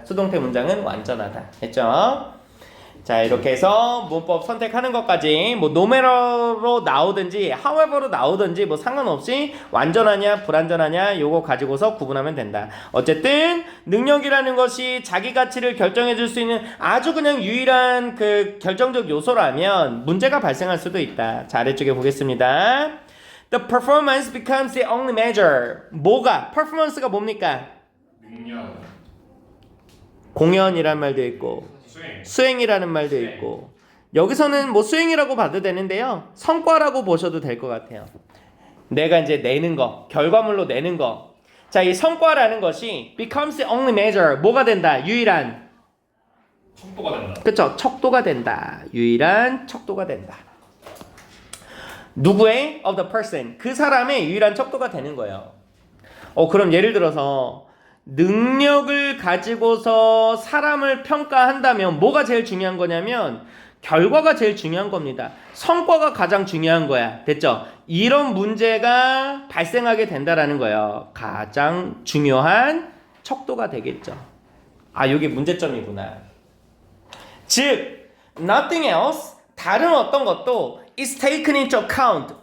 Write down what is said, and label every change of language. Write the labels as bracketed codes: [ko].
[ko] 수동태 문장은 완전하다. 됐죠? 자, 이렇게 해서 문법 선택하는 것까지 뭐 no matter로 나오든지 however로 나오든지 뭐 상관없이 완전하냐 불완전하냐 요거 가지고서 구분하면 된다. 어쨌든 능력이라는 것이 자기 가치를 결정해 줄 수 있는 아주 그냥 유일한 그 결정적 요소라면 문제가 발생할 수도 있다. 자, 아래쪽에 보겠습니다. [en] The performance becomes the only measure. [ko] 뭐가? performance가 뭡니까? 능력, 공연이란 말도 있고 수행이라는 말도 있고, 여기서는 뭐 수행이라고 봐도 되는데요, 성과라고 보셔도 될 것 같아요. 내가 이제 내는 거, 결과물로 내는 거. 자, 이 성과라는 것이 [en] becomes the only measure. [ko] 뭐가 된다? 유일한 척도가 된다. 그쵸? 척도가 된다. 유일한 척도가 된다. 누구의? [en] of the person. [ko] 그 사람의 유일한 척도가 되는 거예요. 그럼 예를 들어서 능력을 가지고서 사람을 평가한다면 뭐가 제일 중요한 거냐면 결과가 제일 중요한 겁니다. 성과가 가장 중요한 거야. 됐죠? 이런 문제가 발생하게 된다라는 거예요. 가장 중요한 척도가 되겠죠. 아, 이게 문제점이구나. 즉, [en] nothing else, [ko] 다른 어떤 것도 [en] is taken into account.